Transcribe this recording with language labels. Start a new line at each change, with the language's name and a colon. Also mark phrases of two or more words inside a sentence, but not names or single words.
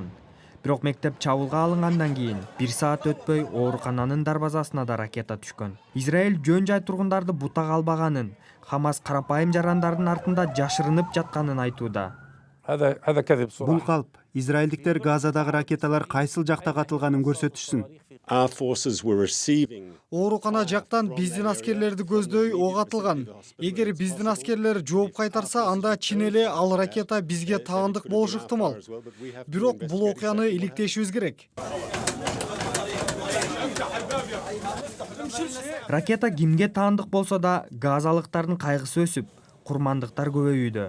Kyrgyz: Бирок мектеп чабуулга алынгандан кийин 1 саат өтпөй оорукананын дарбазасына да ракета түшкөн. Израиль жөн жай тургундарды бутак албаганын, Хамас карапайым жарандардын артында жашырынып жатканын айтууда.
Arabic: هذا كذب
Kyrgyz: Бул
Arabic: صراحة.
Kyrgyz: калп. Израилдиктер Газадагы ракеталар кайсыл жакта катылганын көрсөтүшсүн.
English: Our forces were receiving
Kyrgyz: Оорукана жактан биздин аскерлерди көздөй ок атылган. Эгер биздин аскерлер жооп кайтарса, анда чын эле ал ракета бизге таандык болушу ыктымал. Бирок бул окуяны иликтешибиз керек. Ракета кимге таандык болсо да, газалыктардын кайгысы өсүп, курмандыктар көбөйүүдө.